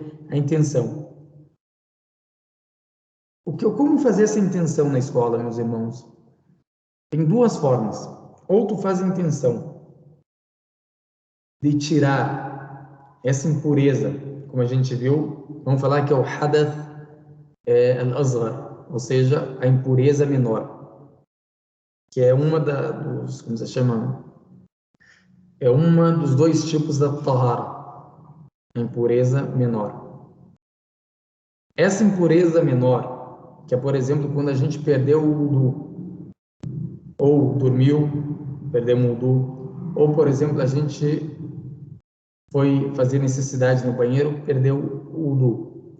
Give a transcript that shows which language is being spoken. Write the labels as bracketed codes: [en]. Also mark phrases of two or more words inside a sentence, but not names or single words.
[pt] A intenção. Como fazer essa intenção na escola, meus irmãos? Tem duas formas. Ou tu faz a intenção de tirar essa impureza, como a gente viu, vamos falar que é o [ar] الحدث الأصغر, [pt] ou seja, a impureza menor, que é uma dos, como se chama, é uma dos dois tipos da tahara, a impureza menor. Essa impureza menor, que é, por exemplo, quando a gente perdeu o wudu, ou dormiu, perdemos o wudu, ou, por exemplo, a gente foi fazer necessidade no banheiro, perdeu o wudu.